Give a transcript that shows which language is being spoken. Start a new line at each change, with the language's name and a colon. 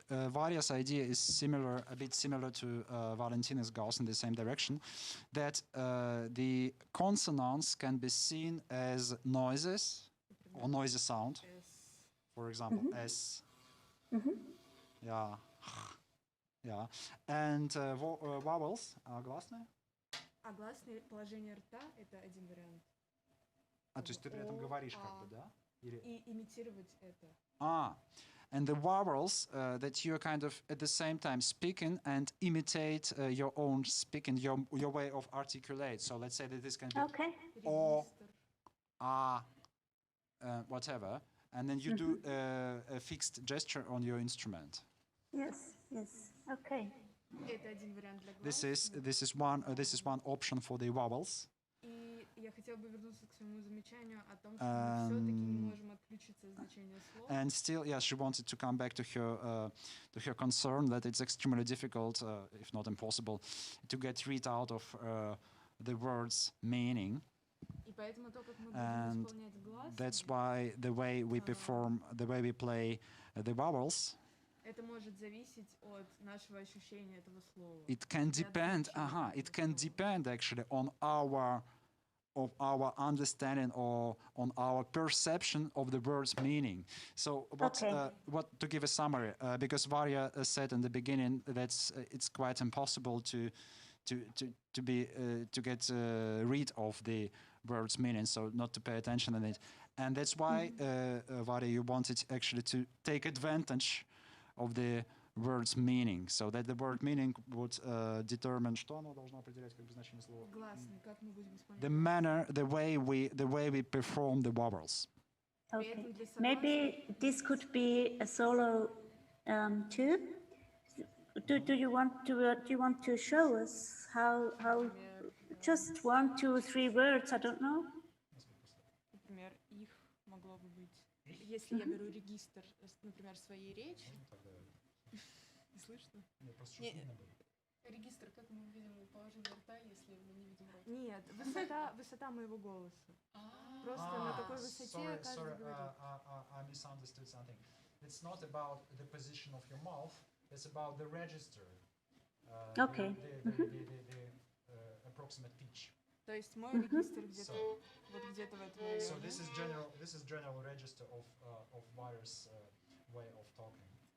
English: Varia's idea is a bit similar to Valentina's goes in the same direction, that the consonants can be seen as noises or noisy sound. For example, S. Yeah. And vowels are гласные.
Russian: А гласные — положение рта — это один вариант. То есть ты при этом говоришь как бы, да? И имитировать это.
English: And the vowels that you're kind of at the same time speaking and imitate your own speaking, your way of articulate. So let's say that this can be or whatever, and then you do a fixed gesture on your instrument. Yes. Okay.
Russian: Это один вариант для
English: This is one option for the vowels.
Russian: И я хотела бы вернуться к своему замечанию о том, что мы все-таки не можем отключиться от значения слов.
English: And still, she wanted to come back to her concern that it's extremely difficult, if not impossible, to get rid out of the word's meaning.
Russian: И поэтому то, как мы будем исполнять гласные,
English: that's why the way we play the vowels,
Russian: это может зависеть от нашего ощущения этого слова.
English: It can depend actually on our understanding or on our perception of the word's meaning. So what to give a summary, because Varya said in the beginning that it's quite impossible to get rid of the word's meaning, so not to pay attention on it. And that's why Varya, you wanted actually to take advantage of the word's meaning, so that the word meaning would determine
Russian: что оно должно определять как бы значение слова. Гласные, как мы будем исполнять.
English: The manner, the way we perform the vowels. Okay. Maybe this could be a solo too. Do you want to show us how just 1, 2, 3 words? I don't know.
Russian: Например, их могло бы быть. Если я беру регистр, например, своей речи. Не слышно? Регистр, как мы видим положение рта, если мы не видим рот? Нет, высота моего голоса. Просто на такой высоте каждый говорит.
English: I misunderstood something. It's not about the position of your mouth, it's about the register. Okay. The approximate pitch.
Russian: То есть мой регистр где-то вот где-то в этом районе.
English: So this is general register of various way of talking.